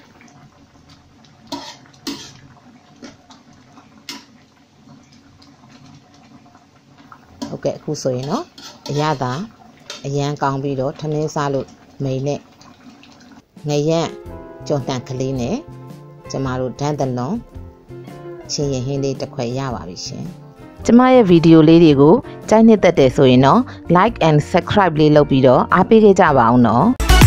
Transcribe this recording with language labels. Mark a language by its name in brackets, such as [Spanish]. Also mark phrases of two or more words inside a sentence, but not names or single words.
[Burmese] ဟုတ်ကဲ့အခုဆိုရင်တော့အရသာအရန်ကောင်းပြီးတော့ထမင်းစားလို့မိန်နဲ့ငရက်ကြော်တန်ကလေးနဲ့ကျမတို့ဒန်းတလွန်ချင်းရင်ဟင်းလေးတစ်ခွက်ရပါပြီရှင်ကျမရဲ့ဗီဒီယိုလေးတွေကိုကြိုက်နှစ်သက်တယ်ဆိုရင်တော့ [English] like and subscribe [Burmese] လေးလုပ်ပြီးတော့အားပေးခဲ့ကြပါအောင်နော်